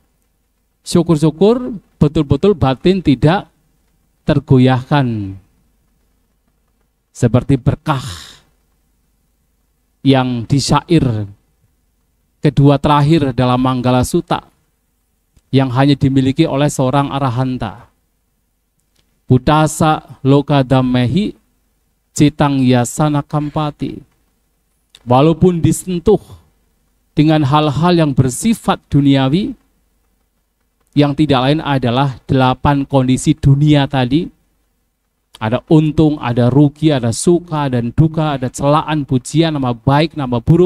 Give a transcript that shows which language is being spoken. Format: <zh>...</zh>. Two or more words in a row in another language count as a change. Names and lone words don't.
<id>Syukur-syukur betul-betul batin tidak tergoyahkan. Seperti berkah yang di syair kedua terakhir dalam Manggala Sutta yang hanya dimiliki oleh seorang arahanta.</id> <pi>Budasa loka dammehi citang yasana kampati.</pi> <id>Walaupun disentuh dengan hal-hal yang bersifat duniawi, yang tidak lain adalah 8 kondisi dunia tadi. Ada untung, ada rugi, ada suka dan duka, ada celaan, pujian, nama baik, nama buruk.</id>